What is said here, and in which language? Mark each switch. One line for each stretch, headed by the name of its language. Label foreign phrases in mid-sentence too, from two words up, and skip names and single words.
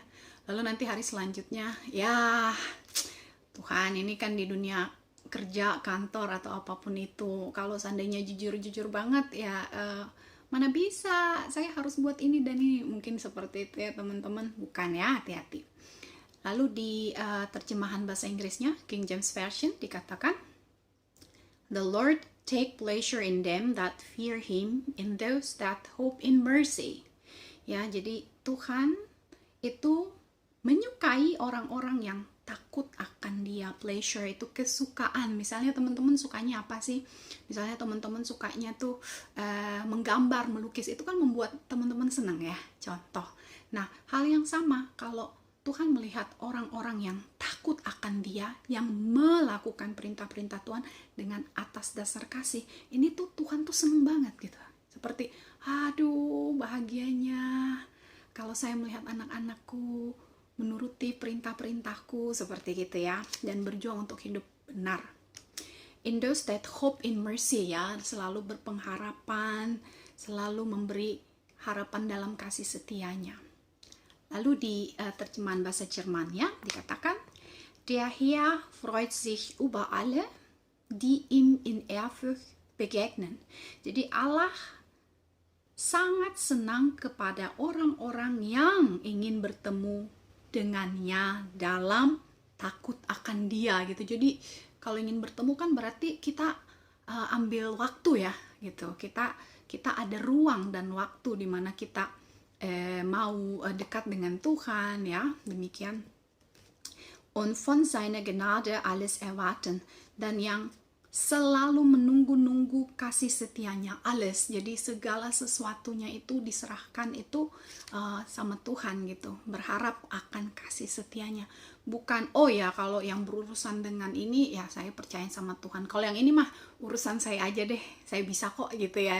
Indonesian: Lalu nanti hari selanjutnya ya Tuhan, ini kan di dunia kerja, kantor, atau apapun itu, kalau seandainya jujur-jujur banget ya mana bisa, saya harus buat ini dan ini. Mungkin seperti itu ya teman-teman. Bukan ya, hati-hati. Lalu di terjemahan bahasa Inggrisnya, King James Version, dikatakan,
English: The Lord take pleasure in them that fear Him, in those that hope in mercy.
Indonesian: Ya, jadi Tuhan itu menyukai orang-orang yang takut akan Dia. Pleasure itu kesukaan. Misalnya teman-teman sukanya apa sih? Misalnya teman-teman sukanya tuh menggambar, melukis, itu kan membuat teman-teman senang ya, contoh. Nah, hal yang sama kalau Tuhan melihat orang-orang yang takut akan Dia, yang melakukan perintah-perintah Tuhan dengan atas dasar kasih, ini tuh Tuhan tuh seneng banget gitu. Seperti, aduh bahagianya kalau saya melihat anak-anakku menuruti perintah-perintahku, seperti gitu ya, dan berjuang untuk hidup benar.
English: In those that hope in mercy,
Indonesian: ya, selalu berpengharapan, selalu memberi harapan dalam kasih setianya. Lalu di terjemahan bahasa Jermannya dikatakan,
German: Der Herr freut sich über alle, die ihm in Ehrfurcht begegnen.
Indonesian: Jadi Allah sangat senang kepada orang-orang yang ingin bertemu dengannya dalam takut akan Dia gitu. Jadi kalau ingin bertemu kan berarti kita ambil waktu ya gitu. Kita ada ruang dan waktu di mana kita mau dekat dengan Tuhan ya. Demikian.
German: Und von seiner Gnade alles erwarten,
Indonesian: dan yang selalu menunggu-nunggu kasih setianya, alles. Jadi segala sesuatunya itu diserahkan itu sama Tuhan gitu, berharap akan kasih setianya. Bukan, oh ya kalau yang berurusan dengan ini ya saya percaya sama Tuhan, kalau yang ini mah urusan saya aja deh, saya bisa kok gitu ya.